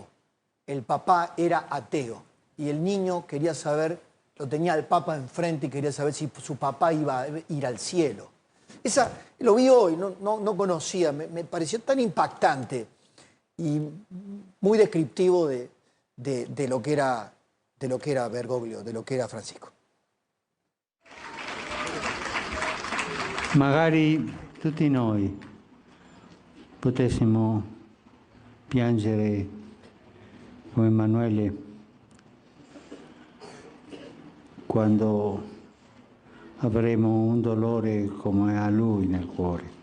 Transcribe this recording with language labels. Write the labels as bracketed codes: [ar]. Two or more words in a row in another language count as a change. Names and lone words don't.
[es] El papá era ateo y el niño quería saber, lo tenía al Papa enfrente y quería saber si su papá iba a ir al cielo. Lo vi hoy, no conocía, me pareció tan impactante y muy descriptivo de lo que era Bergoglio, de lo que era Francisco. [it] Magari tutti noi potessimo piangere come Emanuele quando avremo un dolore come ha lui nel cuore.